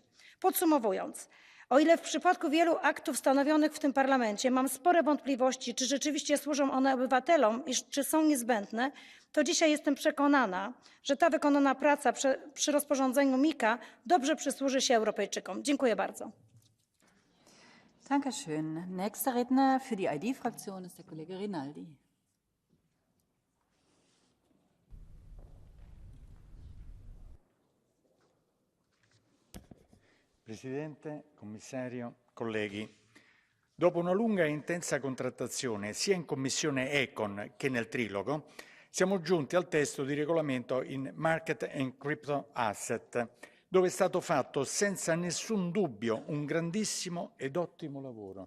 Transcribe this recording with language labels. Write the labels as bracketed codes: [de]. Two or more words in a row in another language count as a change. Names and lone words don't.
[pl] Podsumowując, o ile w przypadku wielu aktów stanowionych w tym parlamencie mam spore wątpliwości, czy rzeczywiście służą one obywatelom i czy są niezbędne, to dzisiaj jestem przekonana, że ta wykonana praca przy rozporządzeniu MiCA dobrze przysłuży się Europejczykom. Dziękuję bardzo. [de] Dankeschön. Nächster Redner für die ID-Fraktion ist der Kollege Rinaldi. [it] Presidente, Commissario, colleghi. Dopo una lunga e intensa contrattazione sia in Commissione Econ che nel trilogo, siamo giunti al testo di regolamento in [en] Market and Crypto Asset, [it] dove è stato fatto senza nessun dubbio un grandissimo ed ottimo lavoro.